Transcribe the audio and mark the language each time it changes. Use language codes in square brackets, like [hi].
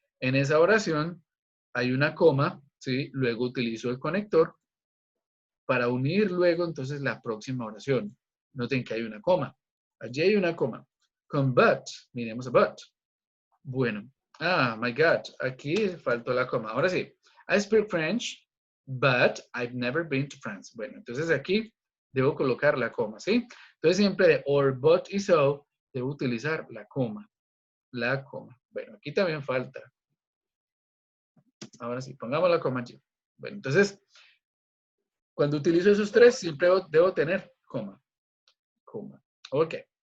[es] En esa oración hay una coma, ¿sí? Luego utilizo el conector para unir luego entonces la próxima oración. Noten que hay una coma. Allí hay una coma. Con but, miremos a but. Bueno, [en] my God, [es] aquí faltó la coma. Ahora sí, [en] I speak French, but I've never been to France. [es] Bueno, entonces aquí debo colocar la coma, ¿sí? Entonces siempre de or, but y so, debo utilizar la coma. La coma. Bueno, aquí también falta. Ahora sí, pongamos la coma allí. Bueno, entonces, cuando utilizo esos tres, siempre debo tener coma. Coma. Ok.